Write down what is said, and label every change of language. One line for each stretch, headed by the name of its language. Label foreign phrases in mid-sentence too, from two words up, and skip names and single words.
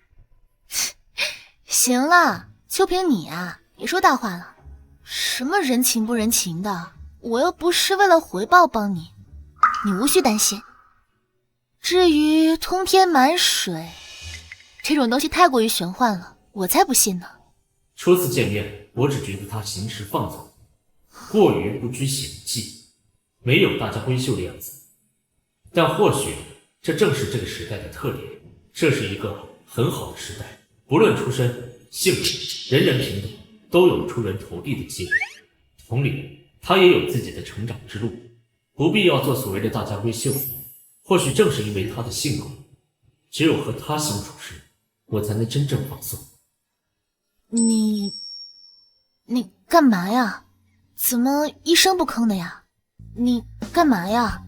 Chinese: 行了，就凭你啊，别说大话了。什么人情不人情的，我又不是为了回报帮你，你无需担心。至于通天满水，这种東西太過於玄幻了，我才不信呢。初次見面，我只覺得他行事放縱，過於不拘險忌，沒有大家閨秀的樣子。但或許這正是這個時代的特點，這是一個很好的時代，不論出身、性別，人人平等，都有出人頭地的機會。同理，他也有自己的成長之路，不必要做所謂的大家閨秀。或許正是因為他的性格，只有和他相處時，我才能真正放鬆。你幹嘛呀？怎麼一聲不吭的呀？你幹嘛呀？